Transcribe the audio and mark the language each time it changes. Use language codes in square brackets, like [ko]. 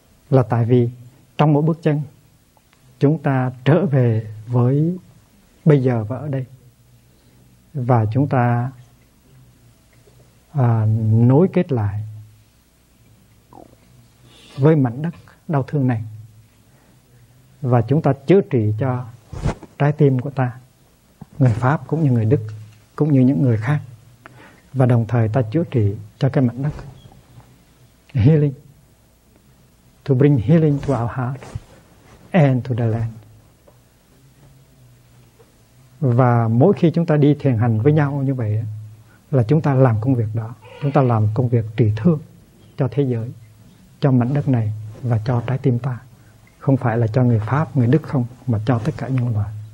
[vi] Là tại vì trong mỗi bước chân chúng ta trở về với bây giờ và ở đây, và chúng ta nối kết lại với mảnh đất đau thương này, và chúng ta chữa trị cho trái tim của ta, người Pháp cũng như người Đức cũng như những người khác, và đồng thời ta chữa trị cho cái mảnh đất. [en] Healing, to bring healing to our heart and to the land. [vi] Và mỗi khi chúng ta đi thiền hành với nhau như vậy là chúng ta làm công việc đó, chúng ta làm công việc trị thương cho thế giới, cho mảnh đất này và cho trái tim ta, không phải là cho người Pháp, người Đức không, mà cho tất cả nhân loại.